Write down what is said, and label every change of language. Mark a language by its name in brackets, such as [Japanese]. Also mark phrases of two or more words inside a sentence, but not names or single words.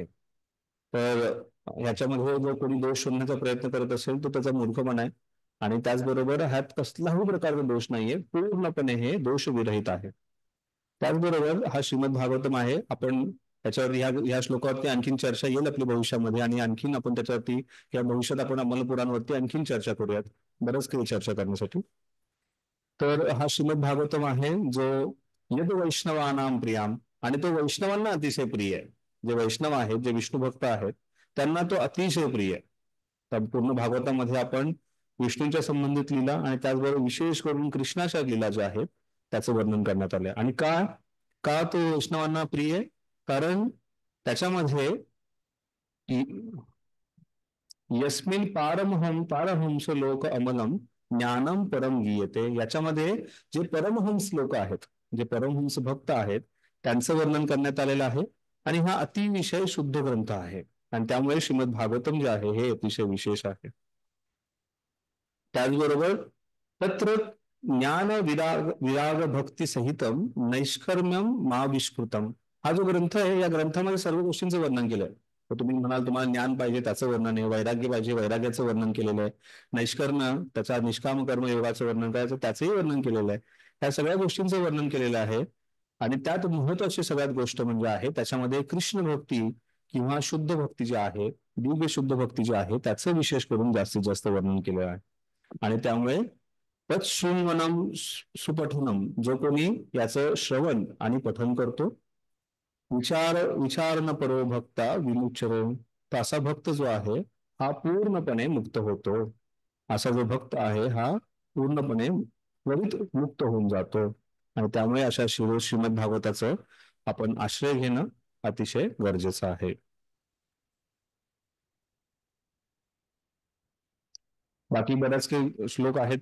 [Marathi] तर ह्याच्यामध्ये जर कोणी दोष शोधण्याचा प्रयत्न करत असेल तर त्याचा मूर्खपणा आहे आणि त्याचबरोबर ह्यात कसलाही प्रकारचा दोष नाहीये, पूर्णपणे हे दोष विरहित आहे. त्याचबरोबर हा श्रीमद भागवतम आहे. आपण त्याच्यावर ह्या श्लोकावरती आणखीन चर्चा येईल आपल्या भविष्यामध्ये आणि आणखीन आपण त्याच्यावरती या भविष्यात आपण अमल पुराणवरती आणखीन चर्चा करूयात, बरंच काही चर्चा करण्यासाठी. तर हा श्रीमद भागवतम आहे जो [Sanskrit] यद वैष्णवानां प्रियाम [Marathi] आणि तो वैष्णवांना अतिशय प्रिय आहे. जे वैष्णव आहेत जे विष्णू भक्त आहेत त्यांना तो अतिशय प्रिय आहे. तर पूर्ण भागवतामध्ये आपण विष्णूंच्या संबंधित लीला आणि त्याचबरोबर विशेष करून कृष्णाच्या लीला ज्या आहेत त्याचं वर्णन करण्यात आलंय. आणि का तो वैष्णवांना प्रिय आहे? कारण त्याच्यामध्ये [Sanskrit] यस्मिन पारमहंस लोक अमलम ज्ञानम परम गीयते, [Marathi] याच्यामध्ये जे परमहंस लोक आहेत जे परमहंस भक्त आहेत त्यांचं वर्णन करण्यात आलेलं आहे आणि हा अतिविषय शुद्ध ग्रंथ आहे आणि त्यामुळे श्रीमद भागवतम जे आहे हे अतिशय विशेष आहे. [Sanskrit] त्याचबरोबर तत्र ज्ञान विराग भक्ती सहितम नैष्कर्म्यम मा विष्कृतम, [Marathi] हा जो ग्रंथ आहे या ग्रंथामध्ये सर्व गोष्टींचं वर्णन केलंय. तर तुम्ही म्हणाल तुम्हाला ज्ञान पाहिजे त्याचं वर्णन आहे, वैराग्य पाहिजे वैराग्याचं वर्णन केलेलं आहे, नैष्कर्म त्याचा निष्काम कर्म योगाचं वर्णन करायचं त्याचंही वर्णन केलेलं आहे. ह्या सगळ्या गोष्टींचं वर्णन केलेलं आहे. आणि त्यात महत्वाची सगळ्यात गोष्ट म्हणजे आहे त्याच्यामध्ये कृष्ण भक्ती किंवा शुद्ध भक्ती जी आहे, दिव्य शुद्ध भक्ती जी आहे त्याचं विशेष करून जास्तीत जास्त वर्णन केलं आहे. आणि त्यामुळे [Sanskrit] तत्शृण्वनम सुपठनम, [Marathi] जो कोणी याचं श्रवण आणि पठन करतो, [Sanskrit] विचार न परो भक्ता विमुच्यते, [Marathi] तर असा भक्त जो आहे हा पूर्णपणे मुक्त होतो. असा जो भक्त आहे हा पूर्णपणे त्वरित मुक्त होऊन जातो. आणि त्यामुळे अशा श्रीमद भागवताचं आपण आश्रय घेणं अतिशय गरजेचं आहे. बाकी बऱ्याच काही श्लोक आहेत.